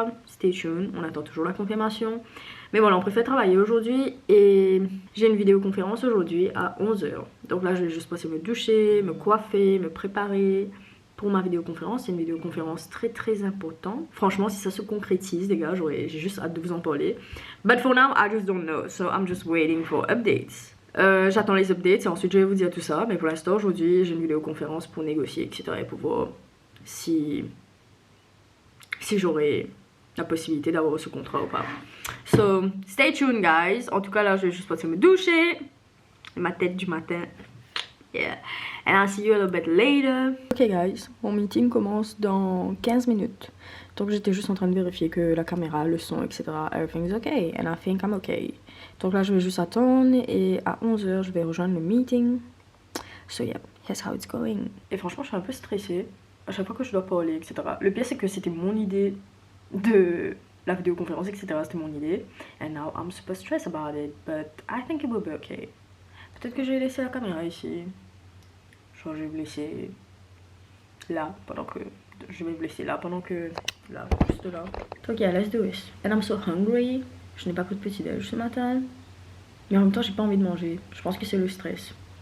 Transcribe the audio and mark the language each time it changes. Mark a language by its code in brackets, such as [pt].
[en] Stay tuned, [fr] on attend toujours la confirmation. Mais voilà, on préfère travailler aujourd'hui et j'ai une vidéoconférence aujourd'hui à 11h. Donc là, je vais juste passer me doucher, me coiffer, me préparer pour ma vidéoconférence. C'est une vidéoconférence très importante. Franchement, si ça se concrétise, les gars, j'ai juste hâte de vous en parler. [en] But for now, I just don't know. So I'm just waiting for updates. [fr] J'attends les updates et ensuite je vais vous dire tout ça. Mais pour l'instant, aujourd'hui, j'ai une vidéoconférence pour négocier, etc. Et pour voir si j'aurai la possibilité d'avoir ce contrat ou pas. [en] So, stay tuned guys. [fr] En tout cas là, je vais juste passer me doucher. Ma tête du matin. Yeah. [en] And I'll see you a little bit later. [fr] Ok guys, mon meeting commence dans 15 minutes. Donc j'étais juste en train de vérifier que la caméra, le son, etc. [en] Everything's okay. And I think I'm okay. [fr] Donc là, je vais juste attendre. Et à 11h, je vais rejoindre le meeting. [en] So yeah, here's how it's going. [fr] Et franchement, je suis un peu stressée. À chaque fois que je dois parler, etc. Le pire c'est que c'était mon idée de la vidéoconférence, etc. C'était mon idée. [en] And now I'm super stressed about it, but I think it will be okay. [fr] Peut-être que je vais laisser la caméra ici. Genre je vais vous laisser là pendant que... Je vais vous laisser là pendant que... Là, juste là. Ok, [en] let's do it. And I'm so hungry. [fr] Je n'ai pas pris de petit déj ce matin. Mais en même temps j'ai pas envie de manger. Je pense que c'est le stress.